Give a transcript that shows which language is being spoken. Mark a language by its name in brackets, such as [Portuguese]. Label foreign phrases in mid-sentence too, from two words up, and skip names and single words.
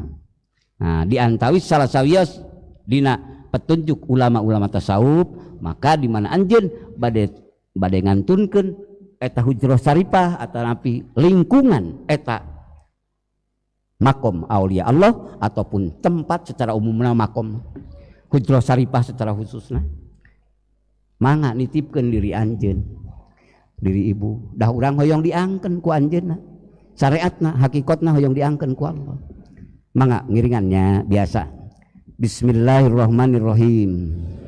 [Sundanese] Nah, diantawis salah sawios dina petunjuk ulama-ulama tasawuf, maka di mana anjeun bade ngantunkeun eta hujrah saripah atanapi lingkungan eta makom aulia Allah ataupun tempat secara umumna makom hujrah saripah secara khususna, mangga nitipkeun diri anjeun, diri ibu, dah urang hoyong diangkeun ku anjeunna, syariatna hakikatna hoyong diangkeun ku Allah. Mangga ngiringannya biasa. Bismillahirrahmanirrahim.